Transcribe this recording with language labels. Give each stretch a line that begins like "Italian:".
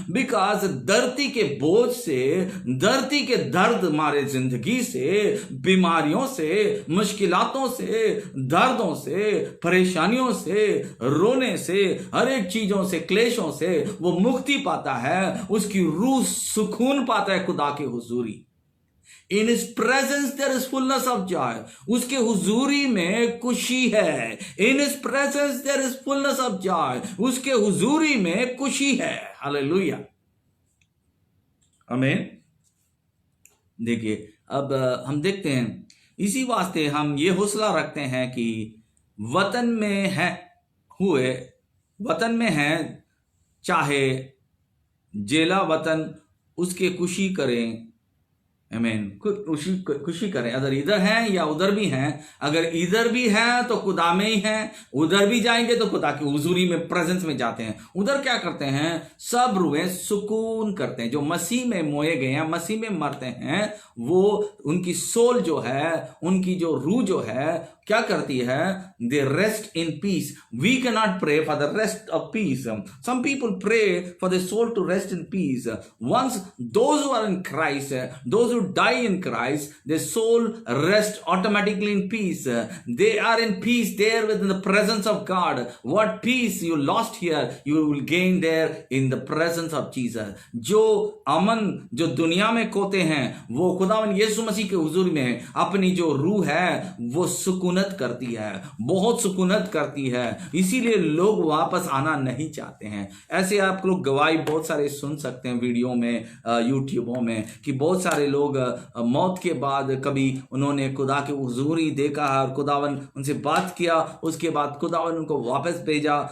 Hindi: Because धरती के बोझ से, धरती के दर्द मारे जिंदगी से, बीमारियों से, मुश्किलातों से, दर्दों से, परेशानियों से, रोने से, हर एक चीजों से, क्लेशों से वो मुक्ति पाता है। उसकी रूह सुकून पाता है खुदा के हुजूरी।
English: In his presence there is fullness of joy.
Hindi: उसके हुजूरी में खुशी है।
English: In his presence there is fullness of joy.
Hindi: उसके हुजूरी में खुशी है। हालेलुया, आमीन। देखिए अब हम देखते हैं, इसी वास्ते हम ये हौसला रखते हैं कि वतन में है हुए, वतन में है चाहे जेला वतन, उसके खुशी करें। आमीन। खुशी करें, अगर इधर हैं या उधर भी हैं। अगर इधर भी हैं तो खुदा में ही हैं, उधर भी जाएंगे तो खुदा की हुजूरी में, प्रेजेंस में जाते हैं। उधर क्या करते हैं? सब रूहें सुकून करते हैं। जो मसीह में मोए गए हैं, मसीह में मरते हैं, वो उनकी सोल जो है, उनकी जो रूह जो है, क्या करती है?
English: They rest in peace. We can not pray for the rest of peace. Some people pray for the soul to rest in peace. Once those who are in Christ, those who die in Christ, their soul rests automatically in peace. They are in peace there within the presence of God. What peace you lost here, you will gain there in the presence of Jesus.
Hindi: जो अमन जो दुनिया में खोते हैं, वो खुदावन यीशु मसीह के हुजूर में अपनी जो रूह है वो सुकूनत करती है, बहुत सुकूनत करती है। इसीलिए लोग वापस आना नहीं चाहते हैं। ऐसे आप लोग गवाही बहुत सारे सुन सकते हैं वीडियो में, यूट्यूबों में, कि बहुत सारे लोग मौत के बाद कभी उन्होंने खुदा के हुजूरी देखा है और खुदावन उनसे बात किया, उसके बाद खुदावन उनको वापस भेजा।